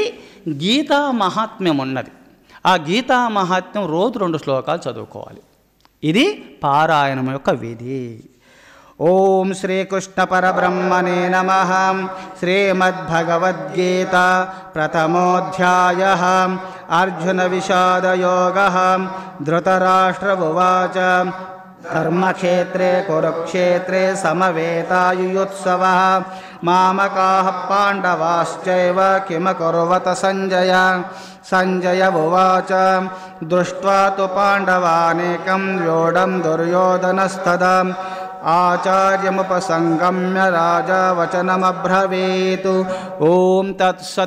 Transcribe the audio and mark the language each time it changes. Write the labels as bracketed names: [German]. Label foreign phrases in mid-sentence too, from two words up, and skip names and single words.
[Telugu] గీతా మహాత్మ్యం ఉన్నది, ఆ గీతా మహాత్మ్యం రోజు 2 శ్లోకాలు చదువుకోవాలి. ఇది పారాయణం యొక్క విధి. [Sanskrit] ఓం శ్రీకృష్ణ పరబ్రహ్మణే నమః. శ్రీమద్భగవద్గీత ప్రథమోऽధ్యాయः. అర్జున విషాదయోగः. ధృతరాష్ట్ర ఉవాచ ధర్మక్షేత్రే కురుక్షేత్రే సమవేతాయుయుత్సవః మామకాః పాండవాశ్చైవ కిమ కుర్వత సంజయ. సంజయ ఉవాచ దృష్ట్వా తు పాండవానేకం వ్యూఢం దుర్యోధనస్తదా ఆచార్యముపసంగమ్య రాజా వచనమబ్రవీతు. ఓం తత్సత్.